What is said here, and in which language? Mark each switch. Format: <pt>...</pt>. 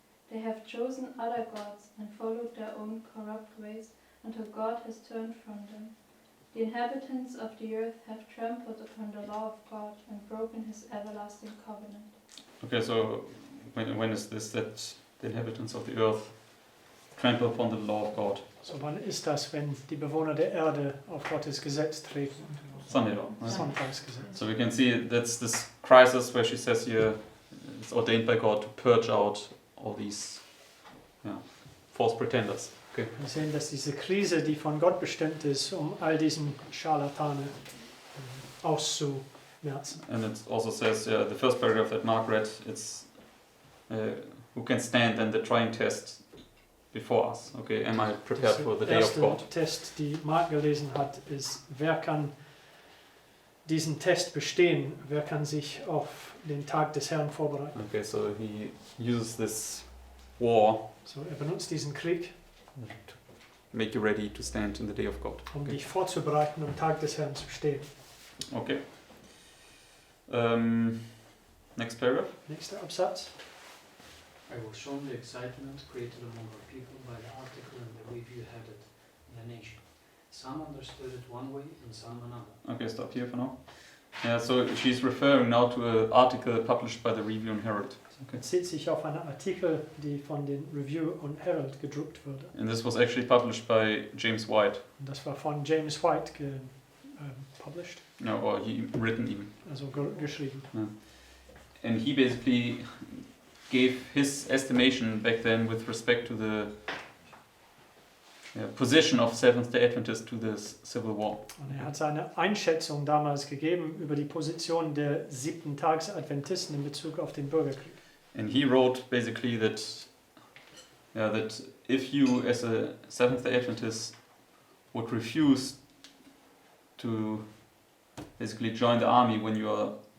<en>They have chosen other gods and followed their own corrupt ways until God has turned from them. The inhabitants of the earth have trampled upon the law of God and broken his everlasting covenant. Okay, so when is this that the inhabitants of the earth trample upon the law of God.</en> <de>So, wann ist das, wenn die Bewohner der Erde auf Gottes Gesetz treten?</de> <en>Sunday law. Right?</en> <de>Sonntagsgesetz.</de> <en>So we can see that's this crisis where she says here it's ordained by God to purge out all these false pretenders. Okay.</en> <de>Wir sehen, dass diese Krise, die von Gott bestimmt ist, um all diesen Scharlatane auszumerzen.</de> <en>And it also says, the first paragraph that Mark read, it's who can stand then the trying test before us. Okay, am I prepared for the day of</en> <de>Der</de> <en>God?</en> <de>erste Test, die Mark gelesen hat, ist, wer kann diesen Test bestehen? Wer kann sich auf den Tag des Herrn vorbereiten?</de> <en>Okay, so he uses this war</en> <de>So, er benutzt diesen Krieg,</de> <en>to make you ready to stand in the day of God.</en> <de>um</de> <en>Okay.</en> <de>dich vorzubereiten, am Tag des Herrn zu stehen.</de> <en>Okay. Next paragraph.</en> <de>Nächster Absatz.</de> <en>I will show the excitement created among our people by the article and the review headed The Nation. Some understood it one way and some another. Okay, stop here for now. Yeah, so she's referring now to an article published by the Review and Herald. Okay.</en> <de>Bezieht sich auf einen Artikel, die von den Review und Herald gedruckt wurde.</de> <en>And this was actually published by James White,</en> <de>Und das war von James White published,</de> <en>no, or he written even.</en> <de>also geschrieben.</de> <en>And he basically gave his estimation back then with respect to the position of Seventh-day Adventists to this civil war.</en> <de>Und er hat seine Einschätzung damals gegeben über die Position der 7-Tags-Adventisten in Bezug auf den Bürgerkrieg.</de> <en>And he wrote basically that if you as a Seventh-day Adventist would refuse to basically join the army when you are</en>